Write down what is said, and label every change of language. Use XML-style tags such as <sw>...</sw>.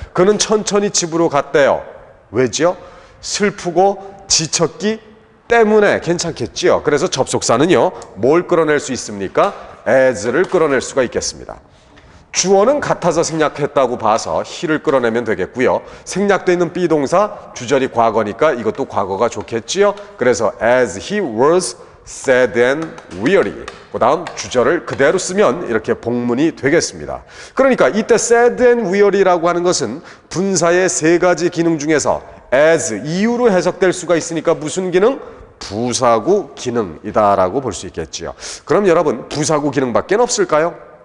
<ko>그는 천천히 집으로 갔대요. 왜지요? 슬프고 지쳤기 때문에 괜찮겠지요. 그래서 접속사는요, 뭘 끌어낼 수 있습니까? as를 끌어낼 수가 있겠습니다. 주어는 같아서 생략했다고 봐서 he를 끌어내면 되겠고요. 생략되어 있는 비동사, 주절이 과거니까 이것도 과거가 좋겠지요. 그래서</ko> <en>as he was sad and weary.</en> <ko>그 다음 주절을 그대로 쓰면 이렇게 복문이 되겠습니다. 그러니까 이때</ko> <en>sad and weary</en> <ko>라고 하는 것은 분사의 세 가지 기능 중에서 as, 이유로 해석될 수가 있으니까 무슨 기능? 부사구 기능이다라고 볼 수 있겠지요. 그럼 여러분, 부사구 기능밖에 없을까요?</ko>